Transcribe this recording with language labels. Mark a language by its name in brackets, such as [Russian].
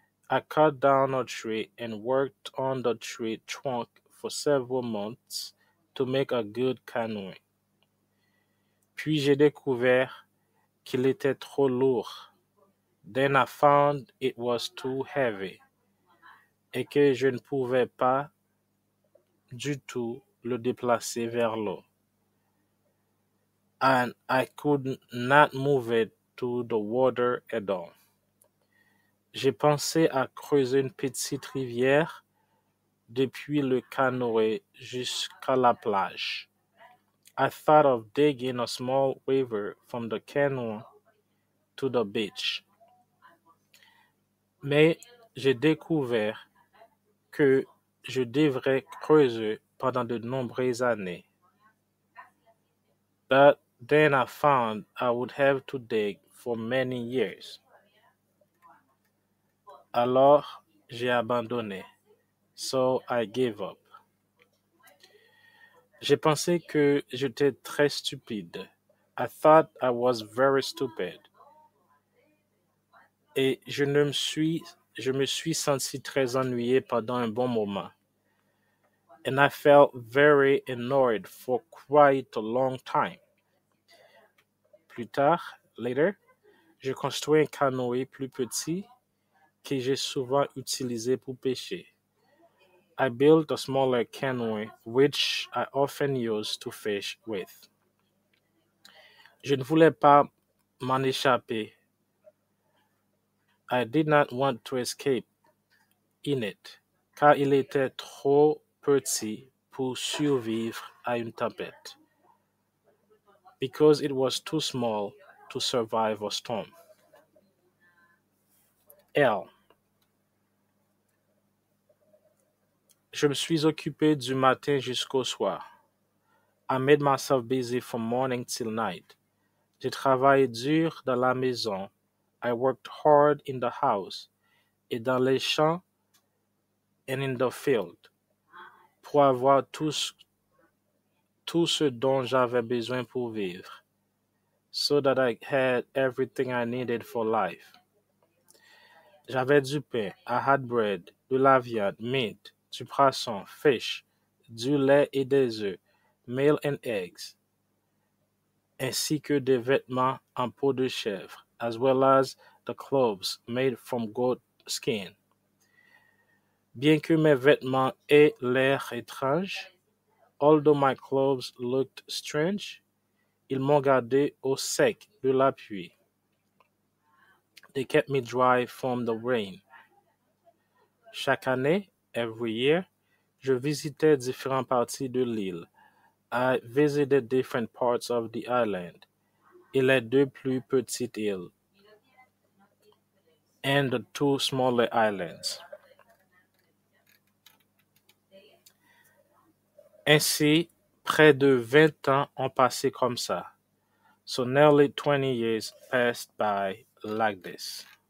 [English] I cut down a tree and worked on the tree trunk for several months to make a good canoe. [French] Puis j'ai découvert qu'il était trop lourd. [English] Then I found it was too heavy [French] et que je ne pouvais pas du tout le déplacer vers l'eau. [English] And I could not move it to the water at all. [French] J'ai pensé à creuser une petite rivière depuis le canoë jusqu'à la plage. [English] I thought of digging a small river from the canoe to the beach. [French] Mais j'ai découvert que je devrais creuser pendant de nombreuses années. [English] But then I found I would have to dig for many years. [French] Alors, j'ai abandonné. [English] So I gave up. [French] J'ai pensé que j'étais très stupide. [English] I thought I was very stupid. [French] Et je me suis senti très ennuyé pendant un bon moment. [English] And I felt very annoyed for quite a long time. [French] Plus tard, [English] later, [French] j'ai construit un canoë plus petit que j'ai souvent utilisé pour pêcher. [English] I built a smaller canoe which I often used to fish with. [French] Je ne voulais pas m'en échapper. [English] I did not want to escape in it, [French] car il était trop petit pour survivre à une tempête. [English] Because it was too small to survive a storm. L. [French] Je me suis occupé du matin jusqu'au soir. [English] I made myself busy from morning till night. [French] J'ai travaillé dur dans la maison. [English] I worked hard in the house. [French] Et dans les champs [English] and in the field. [French] Pour avoir tout ce dont j'avais besoin pour vivre. [English] So that I had everything I needed for life. [French] J'avais du pain, [English] I had bread, [French] de la viande, meat, du poisson, fish, du lait et des œufs, [English] milk and eggs, [French] ainsi que des vêtements en peau de chèvre, [English] as well as the clothes made from goat skin. [French] Bien que mes vêtements aient l'air étrange, [English] although my clothes looked strange, [French] ils m'ont gardé au sec de la pluie. [English] They kept me dry from the rain. [French] Chaque année, [English] every year, [French] je visitais différentes parties de l'île. [English] I visited different parts of the island. [French] Et les deux plus petites îles. [English] And the two smaller islands. [French] Ainsi, près de 20 ans ont passé comme ça. [English] So nearly 20 years passed by like this.